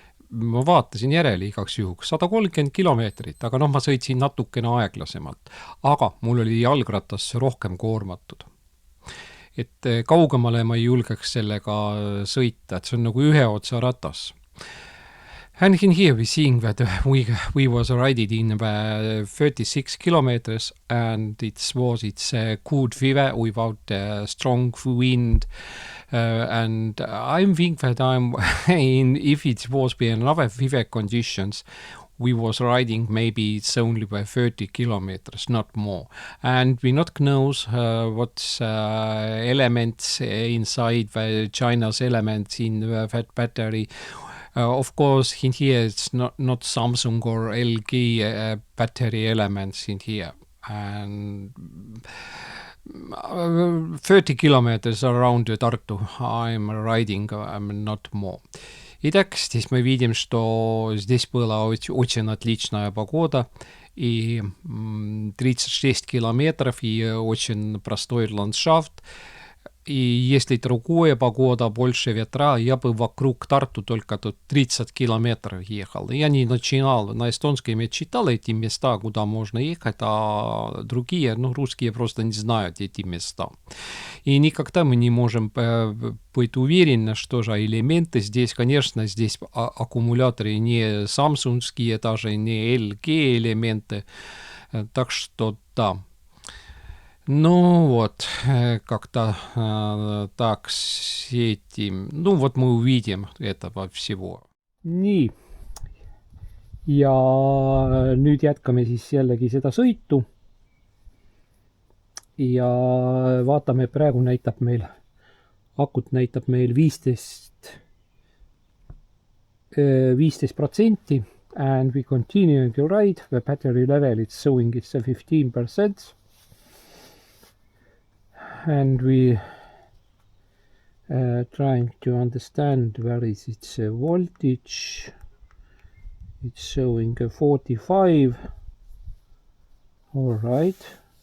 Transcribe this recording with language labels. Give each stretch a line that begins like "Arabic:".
Estonian: Ma vaatasin järele igaks juhuks 130 kilomeetrit, aga ma sõitsin natukene aeglasemalt. Aga mul oli jalgratas rohkem koormatud. Et kaugemale ma ei julgeks sellega sõita, et see on nagu ühe otsa ratas.
English: And in here we seeing that we was riding in 36 kilometers and it's good weather without strong wind. And I think that if it was be another weather conditions, we was riding maybe it's only by 30 kilometers, not more. And we not knows what's elements inside the China's elements in that battery. Of course, in here it's not Samsung or LG battery elements in here. And 30 kilometers around Tartu I'm riding, I'm not more.
Russian: Итак, здесь мы видим, что здесь была очень отличная погода и 36 километров и очень простой ландшафт. И если другая погода, больше ветра, я бы вокруг Тарту только тут 30 километров ехал. Я не начинал, на эстонском я читал эти места, куда можно ехать, а другие, русские просто не знают эти места. И никогда мы не можем быть уверены, что же элементы здесь, конечно, здесь аккумуляторы не самсунгские, даже не LG элементы, так что да. Ну вот, как-то так с этим, вот мы увидим этого всего.
Estonian: Nii, ja nüüd jätkame siis jällegi seda sõitu ja vaatame, praegu näitab meil, akut näitab meil 15%
English: and we continue to ride, the battery level is showing it's 15%. And we trying to understand where is its voltage. It's showing 45. All right.